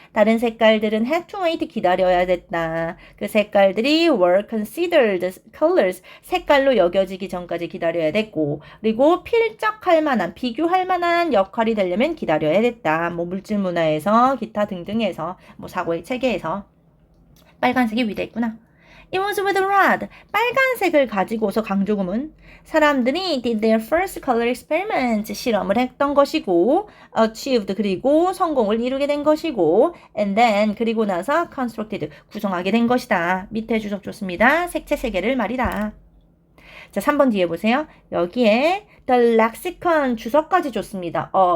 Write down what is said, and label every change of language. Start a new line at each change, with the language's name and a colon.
Korean: 다른 색깔들은
English: had to wait,
Korean: 기다려야 됐다. 그 색깔들이
English: were considered colors,
Korean: 색깔로 여겨지기 전까지 기다려야 됐고, 그리고 필적할 만한, 비교할 만한 역할이 되려면 기다려야 됐다. 물질 문화에서 기타 등등에서 사고의 체계에서 빨간색이 위대했구나.
English: It was with red.
Korean: 빨간색을 가지고서 강조구문. 사람들이
English: did their first color experiment.
Korean: 실험을 했던 것이고, achieved. 그리고 성공을 이루게 된 것이고,
English: and then.
Korean: 그리고 나서 constructed. 구성하게 된 것이다. 밑에 주석 좋습니다. 색채 세계를 말이다. 자, 3번 뒤에 보세요. 여기에 the lexicon 주석까지 줬습니다.